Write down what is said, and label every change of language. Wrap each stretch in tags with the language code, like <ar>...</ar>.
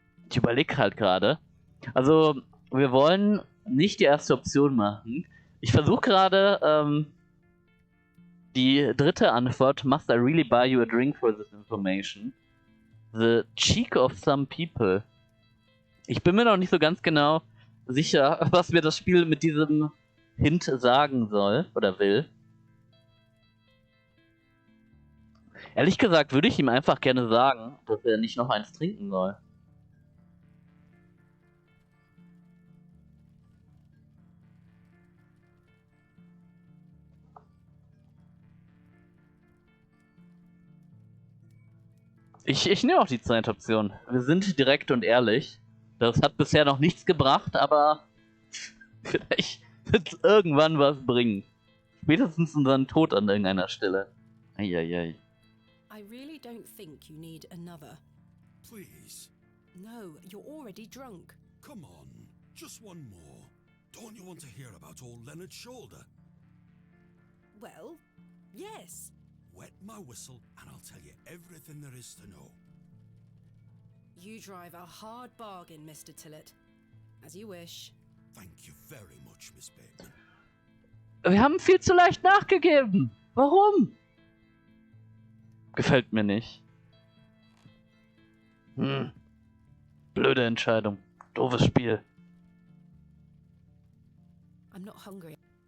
<de>Ich überlege halt gerade. Also, wir wollen nicht die erste Option machen. Ich versuche gerade die dritte Antwort.</de> <en>Must I really buy you a drink for this information? The cheek of some people.</en> <de>Ich bin mir noch nicht so ganz genau sicher, was mir das Spiel mit diesem Hint sagen soll oder will. Ehrlich gesagt würde ich ihm einfach gerne sagen, dass er nicht noch eins trinken soll. Ich nehme auch die zweite Option. Wir sind direkt und ehrlich. Das hat bisher noch nichts gebracht, aber vielleicht wird es irgendwann was bringen. Spätestens unseren Tod an irgendeiner Stelle. Eieiei.</de> <en>I really don't think you need another. Please, No, you're already drunk. come on. Just one more. Don't you want to hear about old Leonard Shoulder? Well, yes. Wet my whistle and I'll tell you everything there is to know. You drive a hard bargain, Mr. Tillett. As you wish. Thank you very much, Miss Bateman.</en> <de>Wir haben viel zu leicht nachgegeben. Warum? Gefällt mir nicht. Blöde Entscheidung. Doofes Spiel.</de> <en>I'm not hungry.</en>